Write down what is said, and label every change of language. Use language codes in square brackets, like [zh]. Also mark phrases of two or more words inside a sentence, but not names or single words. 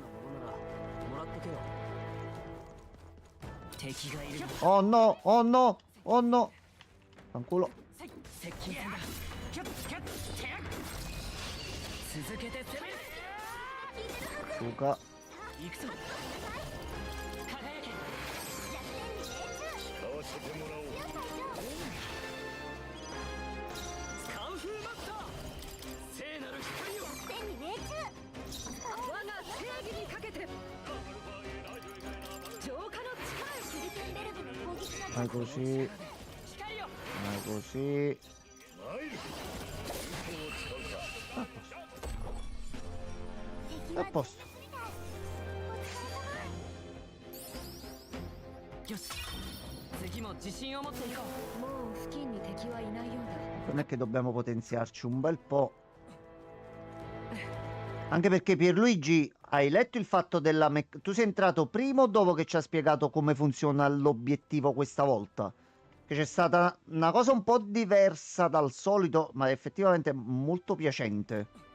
[it] Oh no. Fanculo. Luca. [ja] 使わせてもらおう。天に命中。我が正義にかけて浄化の力シュルテンベルグの攻撃が [it] Vai così. Vai così. [ja] 参る。敵 [it] A [ja] は [it] posto. [ja] よし。次も自信を持っていこう。もう付近に敵はいないようだ。 [it] Non è che dobbiamo potenziarci un bel po'. Anche perché Pierluigi, hai letto il fatto della tu sei entrato prima o dopo che ci ha spiegato come funziona l'obiettivo questa volta? Che c'è stata una cosa un po' diversa dal solito, ma effettivamente molto piacente.